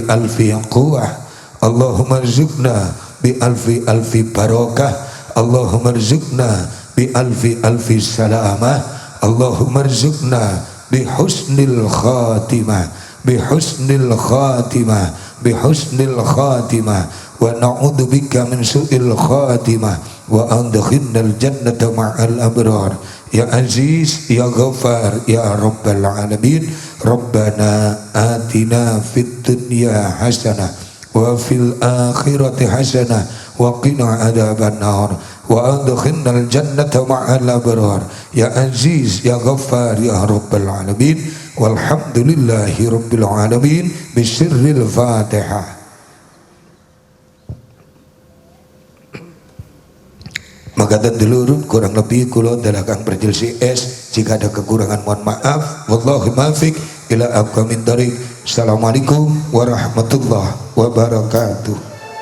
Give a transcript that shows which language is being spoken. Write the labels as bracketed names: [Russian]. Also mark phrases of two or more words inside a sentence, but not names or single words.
[Arabic] قوة، اللهم ارزقنا بألف بركة، اللهم ارزقنا بألف سلامة، اللهم ارزقنا بحسن الخاتمة، بحسن الخاتمة، بحسن الخاتمة، ونعوذ بك من سوء الخاتمة، وأدخلنا الجنة مع الأبرار. يا عزيز، يا غفار، يا رب العالمين. ربنا آتنا في الدنيا حسنة وفي الآخرة حسنة وقنا عذاب النار وأدخلنا الجنة مع الأبرار يا عزيز يا غفار يا رب العالمين والحمد لله رب العالمين بسر الفاتحة. [Javanese] Maka dulurun kurang lebih kula dalakang Percil CS, [Indonesian] jika ada kekurangan mohon maaf. [Arabic] والله الموفق إلى أقوم الطريق. السلام عليكم ورحمة الله وبركاته.